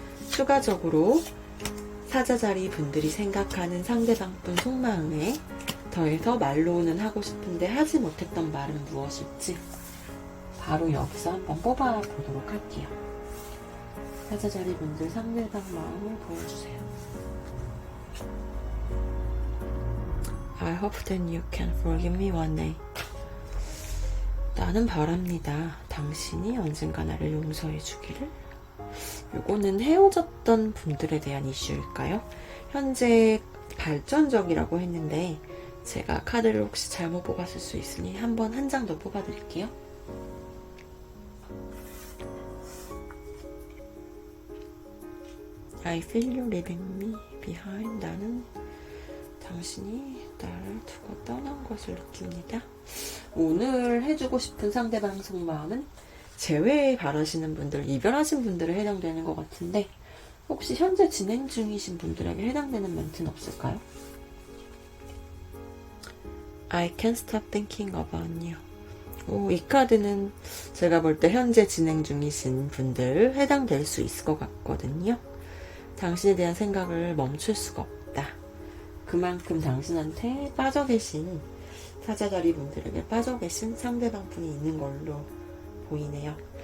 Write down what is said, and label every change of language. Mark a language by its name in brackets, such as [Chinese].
[Korean] 추가적으로 사자자리 분들이 생각하는 상대방 분 속마음에 더해서 말로는 하고 싶은데 하지 못했던 말은 무엇일지 바로 여기서 한번 뽑아보도록 할게요. 사자자리 분들 상대방 마음을 보여주세요. [English] I hope that you can forgive me one day. [Korean] 나는 바랍니다. 당신이 언젠가 나를 용서해 주기를. 요거는 헤어졌던 분들에 대한 이슈일까요? 현재 발전적이라고 했는데 제가 카드를 혹시 잘못 뽑았을 수 있으니 한번 한 장 더 뽑아드릴게요. [English] I feel you leaving me behind. [Korean] 나는 당신이 나를 두고 떠난 것을 느낍니다. 오늘 해주고 싶은 상대방 속마음은 재회 바라시는 분들, 이별하신 분들에 해당되는 것 같은데 혹시 현재 진행 중이신 분들에게 해당되는 멘트는 없을까요? [English] I can't stop thinking about you. [Korean] 이 카드는 제가 볼 때 현재 진행 중이신 분들 해당될 수 있을 것 같거든요. 당신에 대한 생각을 멈출 수가 없다. 그만큼 당신한테 빠져 계신 사자자리 분들에게 빠져 계신 상대방 분이 있는 걸로 보이네요.